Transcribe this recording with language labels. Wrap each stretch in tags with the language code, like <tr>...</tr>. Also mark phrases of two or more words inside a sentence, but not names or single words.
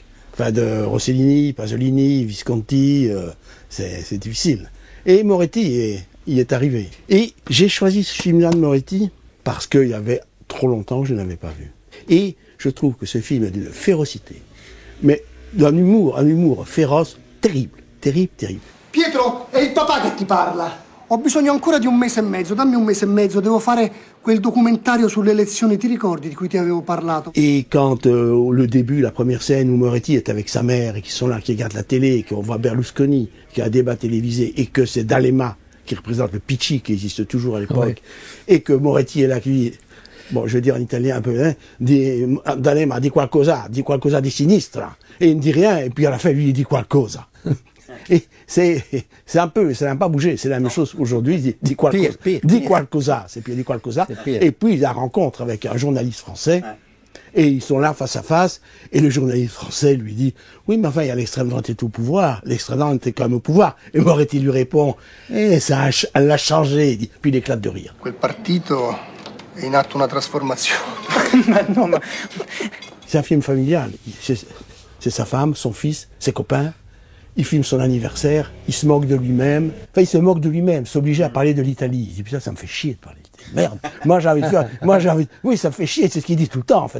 <fr>Enfin, de Rossellini, Pasolini, Visconti, c'est difficile. Et Moretti y est arrivé. Et j'ai choisi ce film-là de Moretti parce qu'il y avait trop longtemps que je n'avais pas vu. Et je trouve que ce film est d'une férocité, mais d'un humour féroce, terrible.</fr> <it>Pietro, è il papà che ti parla. Ho bisogno ancora di 1 mese e mezzo, dammi 1 mese e mezzo, devo fare quel documentario sulle elezioni, ti ricordi di cui ti avevo parlato?</it> <fr>Et quand le début, la première scène où Moretti est avec sa mère et qui sont là, qui regardent la télé, et qu'on voit Berlusconi, qui a un débat télévisé, et que c'est D'Alema qui représente le Picci, qui existe toujours à l'époque, et que Moretti est là, qui, bon, je veux dire en italien un peu, D'Alema dit</fr> <it>qualcosa di sinistra,</it> <fr>et il ne dit rien, et puis à la fin, lui, il dit qualcosa. Et ça n'a pas bougé, c'est la même chose aujourd'hui, dit qualcosa, c'est puis dit qualcosa, et puis la rencontre avec un journaliste français, et ils sont là face à face, et le journaliste français lui dit, oui, mais enfin, il y a l'extrême droite est au pouvoir, l'extrême droite est quand même au pouvoir, et Moretti lui répond, ça l'a changé, puis il éclate de rire.</fr> <it>Quel partito è in atto una trasformazione.</it> <fr>C'est un film familial, c'est sa femme, son fils, ses copains. Il filme son anniversaire, il se moque de lui-même. Enfin, il se moque de lui-même, s'obliger à parler de l'Italie. Il dit, putain, ça me fait chier de parler d'Italie. Merde. Moi, j'ai envie de faire, oui, ça me fait chier, c'est ce qu'il dit tout le temps, en fait.</fr>